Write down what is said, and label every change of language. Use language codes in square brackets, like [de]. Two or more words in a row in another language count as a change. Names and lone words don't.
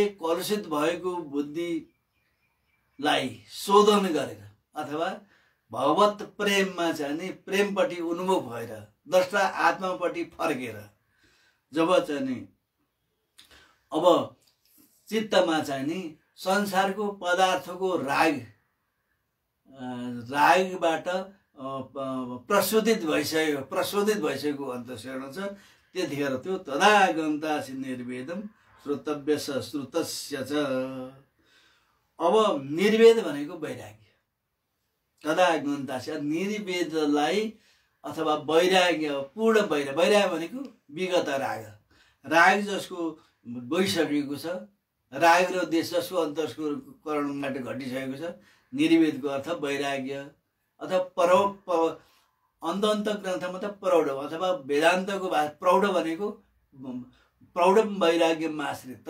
[ne] कलुषित भएको बुद्धिलाई शोधन गरेर अथवा भगवत प्रेममा चाहिँ नि प्रेमपट्टि उन्मुख भएर द्रष्टा आत्मापट्टि फर्केर जब चाहिँ नि अब चित्तमा चाहिँ नि संसारको पदार्थको रागबाट प्रशोधित भइसकेको अन्तस्करण छ। त्यतिखेर त्यो [sa] तदा गन्तासि निर्वेदम श्रोतव्यस्य श्रुतस्य च। [ne] अब निर्वेद भनेको वैराग्य, [sa] तदा गन्तासि [ne] निर्वेदलाई अथवा वैराग्य पूर्ण वैराग्य भनेको विगत राग जसको गइसकेको छ, राग र देश जसको अन्तस्करणबाट घटिसकेको छ। निर्वेदको अर्थ वैराग्य अथवा अन्त ग्रन्थमा त प्रौढ अथवा वेदान्तको प्रौढ भनेको प्रौढ वैराग्यमा आश्रित।